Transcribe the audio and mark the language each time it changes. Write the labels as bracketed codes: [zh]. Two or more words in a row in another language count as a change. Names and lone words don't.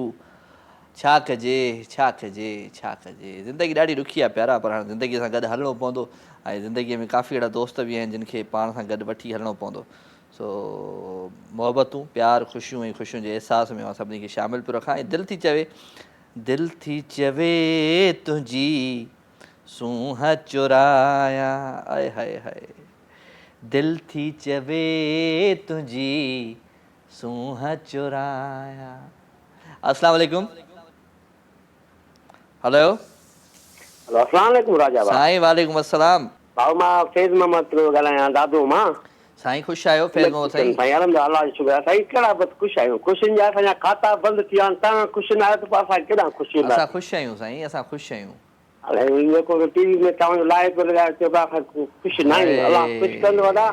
[sd] छा कजे ज़िंदगी ॾाढी ॾुखी आहे प्यारा पर हाणे ज़िंदगीअ सां गॾु हलणो पवंदो ऐं ज़िंदगीअ में काफ़ी अहिड़ा दोस्त बि आहिनि जिन खे पाण सां गॾु वठी हलणो पवंदो। सो मोहबतूं प्यार ख़ुशियूं ऐं ख़ुशियुनि जे अहसास में मां सभिनी खे शामिलु पियो रखां ऐं दिलि थी चवे तुंहिंजी सूंह चुराया आए हाय दिल थी चवे तुंहिंजी सूंह चुराया। [ar] السلام عليكم. हेलो السلام عليكم [sd] राजा भाई। [ar] साईं وعليكم السلام. [sd] भाऊ मां फैज़ मोहम्मद पियो ॻाल्हायां दादू मां। साईं ख़ुशि आहियो फैज़ मोहम्मद साईं? साईं अल्हम्दुलिल्लाह अल्लाह जो शुक्र आहे साईं कहिड़ा बसि ख़ुशि आहियूं ख़ुशियुनि जा असांजा खाता बंदि थी विया आहिनि तव्हां ख़ुशि न आहियो त पोइ असां केॾा ख़ुशि असां ख़ुशि आहियूं साईं असां ख़ुशि आहियूं। जेको टीवी में तव्हांजो लाइव पियो लॻायो चयो असां ख़ुशि न आहियूं अल्लाह ख़ुशि कंदो वॾा।